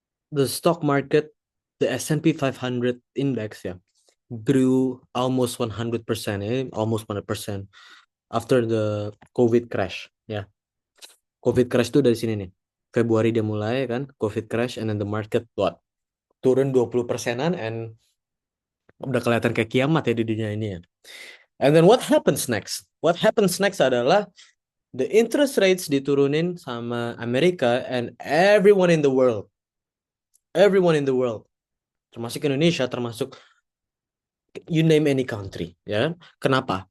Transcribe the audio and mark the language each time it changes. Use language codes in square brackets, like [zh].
[en] The stock market, the S&P 500 index ya, grew almost 100%, almost 100% after the COVID crash ya. [id] COVID crash itu dari sini nih. Februari dia mulai kan, COVID crash [en] and then the market what? [id] Turun 20%-an and udah kelihatan kayak kiamat ya di dunia ini ya. [en] And then what happens next? What happens next [id] adalah [en] the interest rates [id] diturunin sama Amerika [en] and everyone in the world. Everyone in the world. [id] Termasuk Indonesia, termasuk [en] you name any country, [id] ya. Kenapa?